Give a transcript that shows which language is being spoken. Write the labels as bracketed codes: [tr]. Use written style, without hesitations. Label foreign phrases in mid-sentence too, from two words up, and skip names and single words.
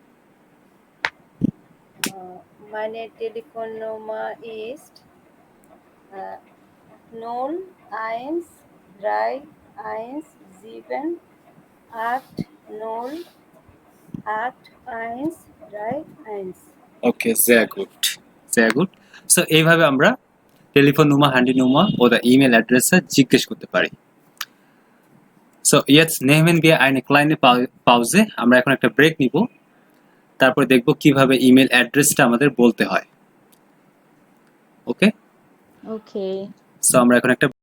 [de] Meine Telefonnummer ist 01317808131। ওকে, sehr gut, sehr gut. [bn] সো এইভাবে আমরা টেলিফোন নুমা, হ্যান্ডি নুমা oder ইমেল অ্যাড্রেসে জিজ্ঞেস করতে পারি। [de] সো jetzt nehmen wir eine kleine Pause. [bn] আমরা এখন একটা ব্রেক নিব, তারপর দেখব কিভাবে ইমেল অ্যাড্রেসটা আমাদের বলতে হয়। ওকে, Okay. সো আমরা এখন একটা